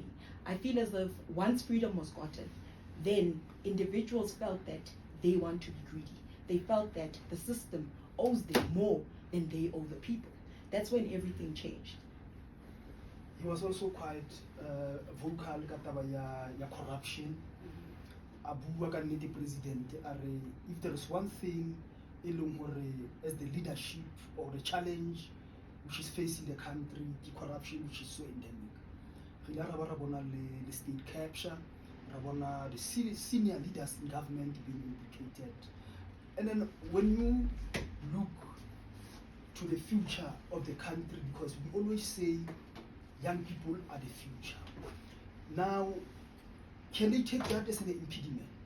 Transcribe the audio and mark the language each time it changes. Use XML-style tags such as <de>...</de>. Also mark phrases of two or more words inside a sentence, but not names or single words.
<en>I feel as if once freedom was gotten, then individuals felt that they want to be greedy. They felt that the system owes them more than they owe the people. That's when everything changed. He was also quite vocal</en> <st>ka taba ya</st> <en>corruption.</en> <st>A bua ka nnete president a re,</st> <en>if there is one thing</en> <st>e leng hore</st> <en>as the leadership or the challenge which is facing the country, the corruption which is so endemic.</en> <st>Re ile ra ba ra bona le</st> <en>state capture,</en> <st>ra bona</st> <en>the senior leaders in government being implicated. And then when you look to the future of the country, because we always say young people are the future. Now, can they take that as an impediment?</en>